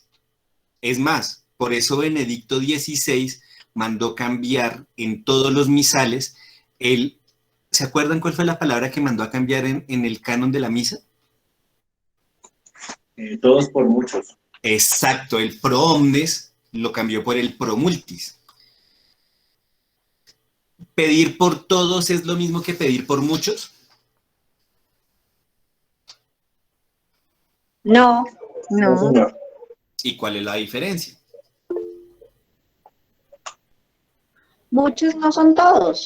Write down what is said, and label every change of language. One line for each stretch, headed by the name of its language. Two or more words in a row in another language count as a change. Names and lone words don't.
Spanish: Es más, por eso Benedicto XVI mandó cambiar en todos los misales ¿se acuerdan cuál fue la palabra que mandó a cambiar en el canon de la misa? Todos por muchos. Exacto, el
Latin: pro omnes
Spanish: lo cambió por el
Latin: pro multis.
Spanish: ¿Pedir por todos es lo mismo que pedir por muchos? No, No. ¿Y cuál es la diferencia? muchos no son todos.